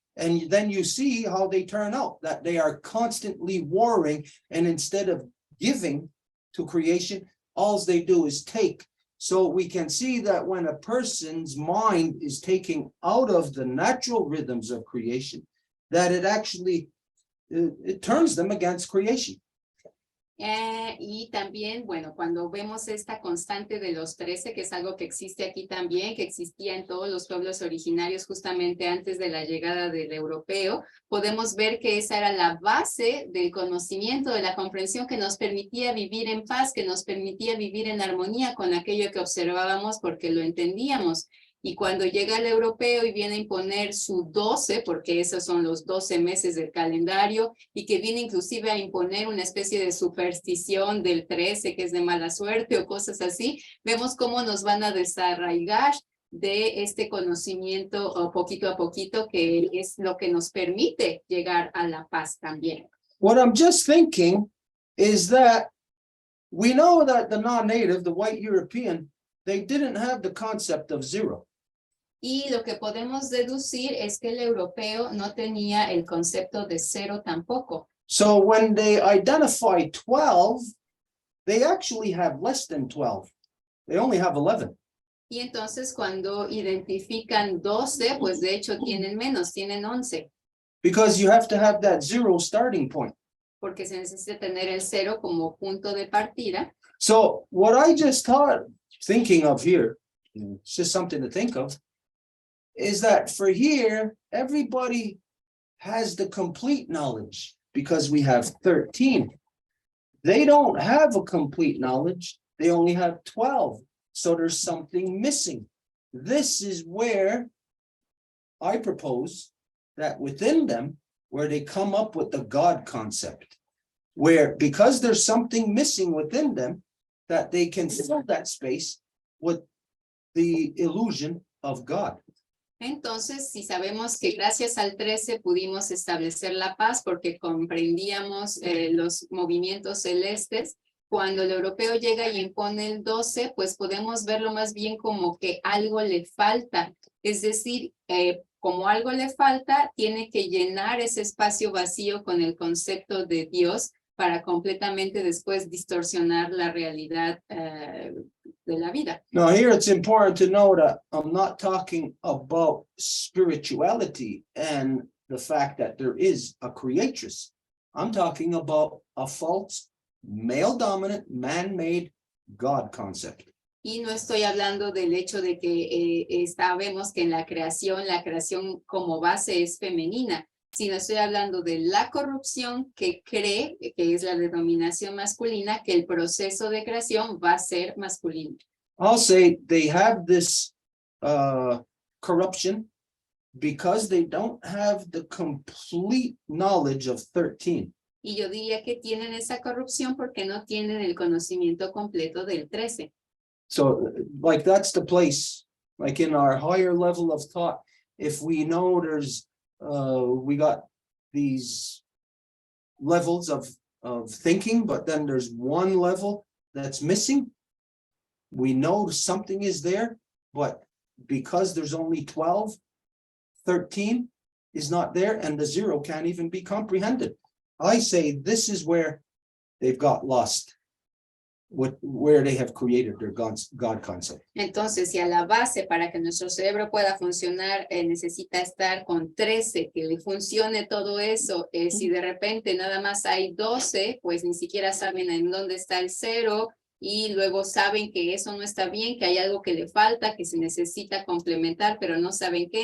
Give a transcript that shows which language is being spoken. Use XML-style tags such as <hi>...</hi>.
<en>And then you see how they turn out, that they are constantly warring, and instead of giving to creation, all they do is take. So we can see that when a person's mind is taking out of the natural rhythms of creation, that it actually, it turns them against creation.</en> <es>Y también, bueno, cuando vemos esta constante de los 13, que es algo que existe aquí también, que existía en todos los pueblos originarios justamente antes de la llegada del europeo, podemos ver que esa era la base del conocimiento, de la comprensión que nos permitía vivir en paz, que nos permitía vivir en armonía con aquello que observábamos porque lo entendíamos. Y cuando llega el europeo y viene a imponer su 12, porque esos son los 12 meses del calendario, y que viene inclusive a imponer una especie de superstición del 13, que es de mala suerte o cosas así, vemos cómo nos van a desarraigar de este conocimiento poquito a poquito, que es lo que nos permite llegar a la paz también.</es> <en>What I'm just thinking is that we know that the non-native, the white European, they didn't have the concept of zero.</en> <es>Y lo que podemos deducir es que el europeo no tenía el concepto de cero tampoco.</es> <en>So when they identify 12, they actually have less than 12. They only have 11.</en> <es>Y entonces cuando identifican 12, pues de hecho tienen menos, tienen 11.</es> <en>Because you have to have that zero starting point.</en> <es>Porque se necesita tener el cero como punto de partida.</es> <en>So what I just thinking of here, it's just something to think of, is that for here, everybody has the complete knowledge because we have 13. They don't have a complete knowledge. They only have 12. So there's something missing. This is where I propose that within them, where they come up with the God concept, where because there's something missing within them, that they can fill that space with the illusion of God.</en> <es>Entonces, si sabemos que gracias al 13 pudimos establecer la paz porque comprendíamos los movimientos celestes, cuando el europeo llega y impone el 12, pues podemos verlo más bien como que algo le falta. Es decir, como algo le falta, tiene que llenar ese espacio vacío con el concepto de Dios para completamente después distorsionar la realidad de la vida.</es> <en>Now here it's important to know that I'm not talking about spirituality and the fact that there is a creatress. I'm talking about a false, male-dominant, man-made God concept.</en> <es>Y no estoy hablando del hecho de que sabemos que en la creación como base es femenina, sino estoy hablando de la corrupción que cree, que es la denominación masculina, que el proceso de creación va a ser masculino.</es> <en>I'll say they have this corruption because they don't have the complete knowledge of 13.</en> <es>Y yo diría que tienen esa corrupción porque no tienen el conocimiento completo del 13.</es> <en>So like that's the place, like in our higher level of thought, if we know there's we got these levels of thinking, but then there's one level that's missing. We know something is there, but because there's only 12, 13 is not there, and the zero can't even be comprehended. I say this is where they've got lost, where they have created their God concept.</en> <es>Entonces, si a la base para que nuestro cerebro pueda funcionar necesita estar con 13, que le funcione todo eso, si de repente nada más hay 12, pues ni siquiera saben en dónde está el 0, y luego saben que eso no está bien, que hay algo que le falta, que se necesita complementar, pero no saben qué.</es>